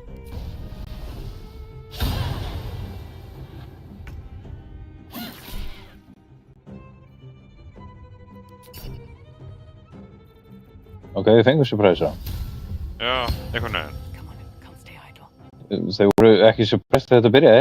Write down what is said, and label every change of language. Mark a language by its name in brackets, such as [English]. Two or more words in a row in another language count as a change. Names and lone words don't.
[Icelandic] Ok, við fengum surprise á. Já, einhvern veginn. [English] Come on, can't stay idle. [Icelandic] Þeir voru ekki surprise þegar þetta byrjaði.